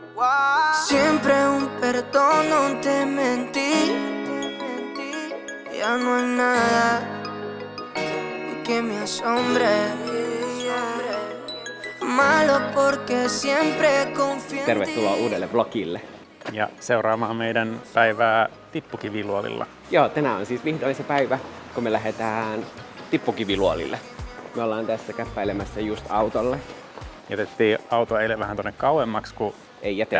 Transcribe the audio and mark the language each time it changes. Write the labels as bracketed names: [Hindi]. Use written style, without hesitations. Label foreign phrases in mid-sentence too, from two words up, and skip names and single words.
[Spanish] Siempre un perdón, no te mentí. Ya no hay nada que me asombre. Malo porque siempre confío en ti. [Finnish] Tervetuloa uudelle vlogille. Ja seuraamaan meidän päivää tippukiviluolilla. Joo, tänään on siis vihdoin se päivä, kun me lähdetään tippukiviluolille. Me ollaan tässä käppäilemässä just autolle. Jätettiin auto eilen vähän tonne kauemmaksi, kun Ei jätetty,